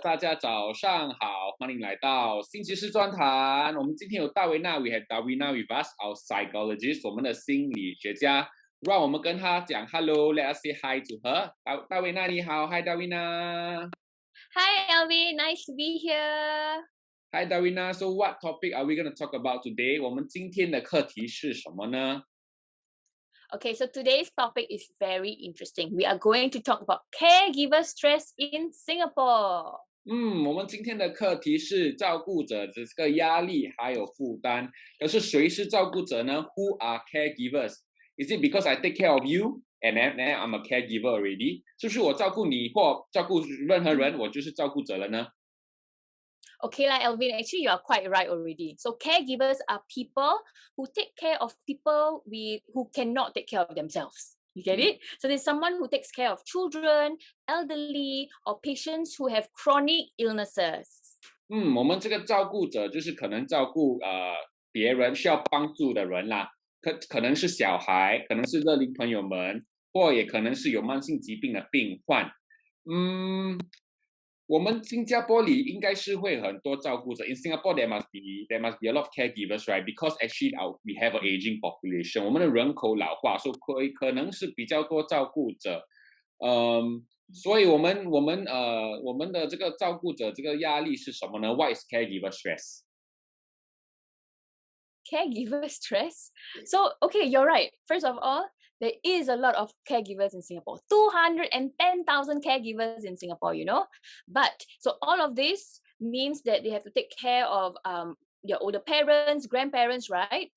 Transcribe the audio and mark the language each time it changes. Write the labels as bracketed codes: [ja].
[zh] 大家早上好，欢迎来到星期四专谈。我们今天有大维娜 [en] ，We have Davina with us, our psychologist， [zh] 我们的心理学家。让我们跟她讲 [en] Hello，let us say hi to her。 [zh] 大维娜你好 ， [en] Hi Davina。 Hi Elvin, nice to be here. Hi Davina. So what topic are we going to talk about today？ [zh] 我们今天的课题是什么呢？ [en] Okay, so today's topic is very interesting. We are going to talk about caregiver stress in Singapore. [zh] 我们今天的课题是照顾者的这个压力还有负担。可是谁是照顾者呢 ？ [en] Who are caregivers? Is it because I take care of you and then I'm a caregiver already? [zh] 是不是我照顾你或照顾任何人，我就是照顾者了呢？ [en] Okay, like Elvin, actually you are quite right already. So caregivers are people who take care of people who cannot take care of themselves. You get it? So there's someone who takes care of children, elderly, or patients who have chronic illnesses. [zh] 我们这个照顾者就是可能照顾别人需要帮助的人啦，可能是小孩，可能是乐龄朋友们，或也可能是有慢性疾病的病患。我们新加坡里应该是会很多照顾者。 [en] In Singapore, there must be a lot of caregivers, right? Because actually, we have an aging population. [zh] 我们的人口老化，所以可能是比较多照顾者。所以我们的这个照顾者这个压力是什么呢 ？ [en] What is caregiver stress? Caregiver stress? So, okay, you're right. First of all, there is a lot of caregivers in Singapore. 210,000 caregivers in Singapore, you know. But, so all of this means that they have to take care of their older parents, grandparents, right?